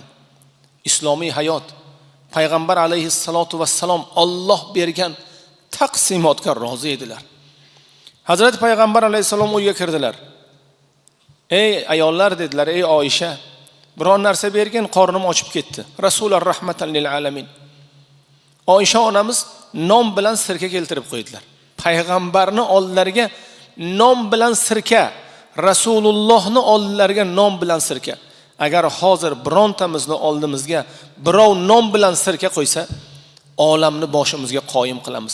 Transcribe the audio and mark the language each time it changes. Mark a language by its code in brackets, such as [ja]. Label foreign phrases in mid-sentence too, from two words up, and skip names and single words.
[uz] Islomiy hayot, payg'ambar [ar] عليه الصلاة والسلام [uz] Alloh bergan taqsimotga rozi edilar. Hazrat payg'ambar alayhissalom uyga kirdilar. Ey ayollar dedilar, ey Oysha, biron narsa bergin, qornim ochib ketdi. Rasululloh [ar] رحمة للعالمين. [uz] Oysha onamiz non bilan sirka keltirib qo'ydilar. Payg'ambarni oldilariga non bilan sirka, Rasulullohni oldilariga non bilan sirka. Agar hozir birontamizni oldimizga birov non bilan sirka qo'ysa, olamni boshimizga qoyim qilamiz.